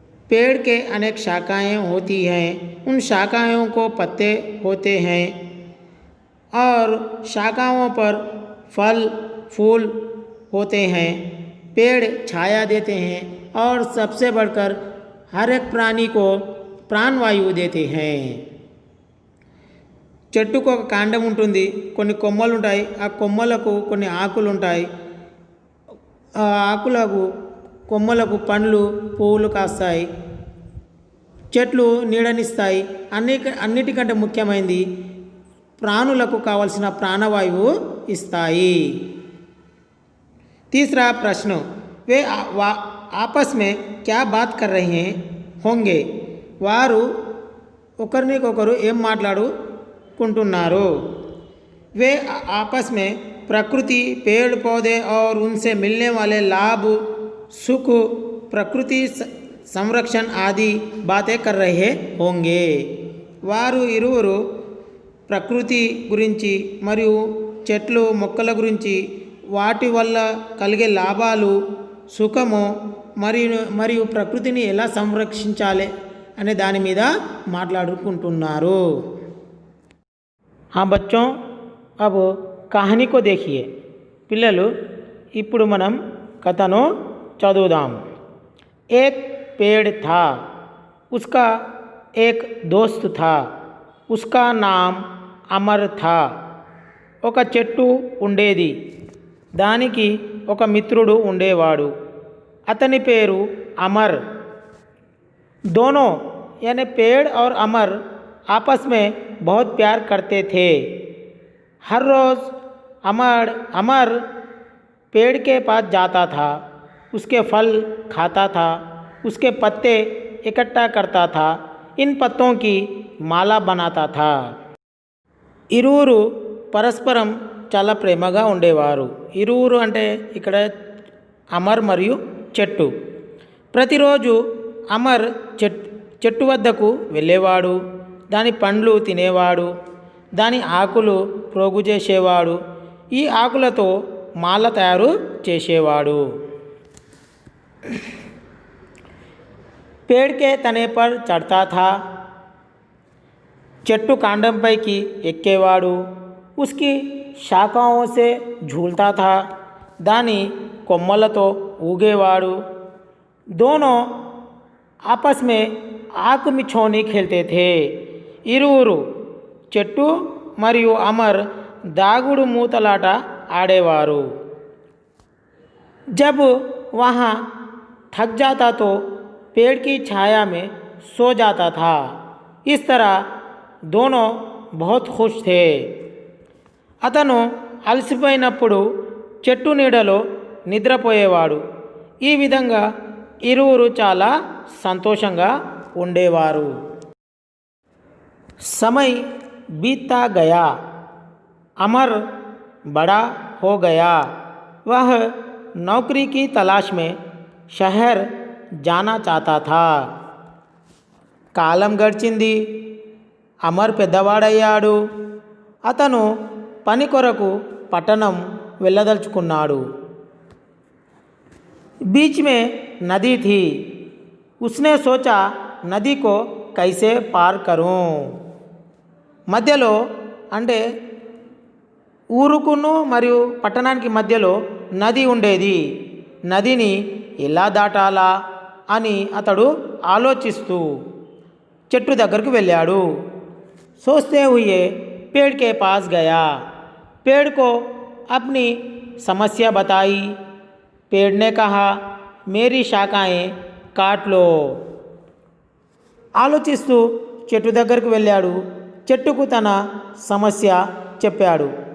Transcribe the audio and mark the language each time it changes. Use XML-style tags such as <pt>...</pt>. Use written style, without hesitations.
<hi>पेड़ के अनेक शाखाएं होती हैं. उन शाखाओं को पत्ते होते हैं और शाखाओं पर फल फूल होते हैं. पेड़ छाया देते हैं और सबसे बढ़कर हर एक प्राणी को प्राणवायु देते हैं.</hi> <te>చెట్టుకు ఒక కాండం ఉంటుంది, కొన్ని కొమ్మలు ఉంటాయి. ఆ కొమ్మలకు కొన్ని ఆకులు ఉంటాయి. ఆ ఆకులకు కొమ్మలకు పండ్లు పువ్వులు కాస్తాయి. చెట్లు నీడనిస్తాయి. అన్నిటికంటే ముఖ్యమైనది ప్రాణులకు కావలసిన ప్రాణవాయువు ఇస్తాయి.</te> <hi>तीसरा प्रश्न, वे आपस में क्या बात कर रहे होंगे?</hi> <te>వారు ఒకరికొకరు ఏం మాట్లాడుకుంటున్నారు?</te> <hi>वे आपस में प्रकृति, पेड़ पौधे और उनसे मिलने वाले लाभ, सुख, प्रकृति संरक्षण आदि बातें कर रहे होंगे.</hi> <te>వారు ఇరువురు ప్రకృతి గురించి మరియు చెట్లు మొక్కల గురించి, వాటి వల్ల కలిగే లాభాలు, సుఖము మరియు ప్రకృతిని ఎలా సంరక్షించాలి అనే దాని మీద మాట్లాడుకుంటున్నారు.</te> <hi>हाँ बच्चों, अब कहानी को देखिए.</hi> <te>పిల్లలు, ఇప్పుడు మనం కథను చదువుదాం.</te> <hi>एक पेड़ था, उसका एक दोस्त था, उसका नाम అమర్ था.</hi> <te>ఒక చెట్టు ఉండేది, దానికి ఒక మిత్రుడు ఉండేవాడు, అతని పేరు అమర్.</te> <hi>दोनों यानी पेड़ और अमर आपस में बहुत प्यार करते थे. हर रोज़ अमर पेड़ के पास जाता था, उसके फल खाता था, उसके पत्ते इकट्ठा करता था, इन पत्तों की माला बनाता था.</hi> <te>ఇరువురు పరస్పరం చాలా ప్రేమగా ఉండేవారు. ఇరువురు అంటే ఇక్కడ అమర్ మరియు చెట్టు. ప్రతిరోజు అమర్ చెట్టు వద్దకు వెళ్ళేవాడు, దాని పండ్లు తినేవాడు, దాని ఆకులు ప్రోగు చేసేవాడు, ఈ ఆకులతో మాల తయారు చేసేవాడు.</te> <hi>पेड़ के तने पर चढ़ता था,</hi> <te>చెట్టు కాండంపైకి ఎక్కేవాడు,</te> <hi>उसकी శాఖాओं से झूलता था,</hi> <te>దాని కొమ్మలతో ఊగేవాడు.</te> <hi>दोनों आपस में आँख मिछौनी खेलते थे.</hi> <te>ఇరువురు చెట్టు మరియు అమర్ దాగుడు మూతలాట ఆడేవారు.</te> <hi>जब वहाँ थक जाता तो पेड़ की छाया में सो जाता था. इस तरह दोनों बहुत खुश थे.</hi> <te>అతను అలసిపోయినప్పుడు చెట్టు నీడలో నిద్రపోయేవాడు. ఈ విధంగా ఇరువురు చాలా సంతోషంగా ఉండేవారు.</te> <hi>समय बीतता गया. अमर बड़ा हो गया. वह नौकरी की तलाश में शहर जाना चाहता था.</hi> <te>కాలం గడిచింది. అమర్ పెద్దవాడయ్యాడు. అతను పని కొరకు పట్టణం వెళ్ళదలుచుకున్నాడు.</te> <hi>बीच में नदी थी. उसने सोचा नदी को कैसे पार करूं.</hi> <te>మధ్యలో అంటే ఊరుకును మరియు పట్టణానికి మధ్యలో నది ఉండేది. నదిని ఎలా దాటాలా అని అతడు ఆలోచిస్తూ చెట్టు దగ్గరకు వెళ్ళాడు.</te> <hi>सोचते हुए पेड़ के पास गया. पेड़ को अपनी समस्या बताई. पेड़ ने कहा मेरी शाखाएं काट लो.</hi> <te>ఆలోచిస్తూ చెట్టు దగ్గరకు వెళ్ళాడు. చెట్టుకు తన సమస్య చెప్పాడు.</te>